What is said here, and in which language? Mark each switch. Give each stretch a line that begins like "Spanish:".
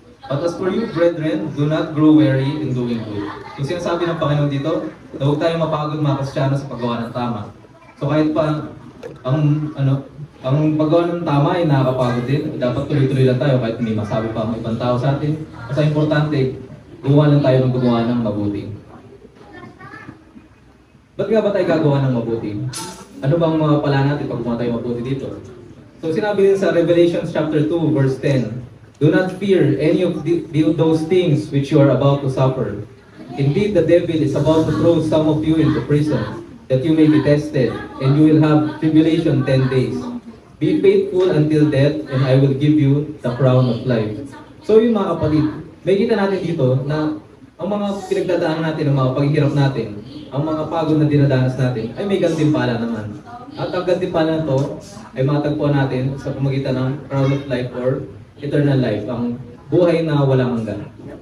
English: But as for you, brethren, do not grow weary in doing good.
Filipino: Yung sinasabi ng Panginoon dito, na huwag tayong mapagod mga Kristyano sa paggawa ng tama. So kahit pa ang paggawa ng tama ay nakakapagod din, dapat tuloy-tuloy lang tayo kahit hindi masabi pa ang ibang tao sa atin. Kasi importante, gumawa lang tayo ng gumawa ng mabuti. Ba't nga ba tayo gagawa ng mabuti? Ano bang mga pala natin pag gumawa tayo mabuti dito? So sinabi din sa
English: Revelation chapter 2 verse 10, do not fear any of those things which you are about to suffer. Indeed, the devil is about to throw some of you into prison, that you may be tested, and you will have tribulation 10 days. Be faithful until death, and I will give you the crown of life.
Filipino: So yung mga kapatid, may kita natin dito na ang mga pinagdadaan natin, ang mga paghihirap natin, ang mga pagod na dinadanas natin, ay may gantimpala naman. At ang gantimpala na to ay matagpuan natin sa pamagitan ng
English: crown of life or eternal life,
Filipino: ang buhay na walang hanggan.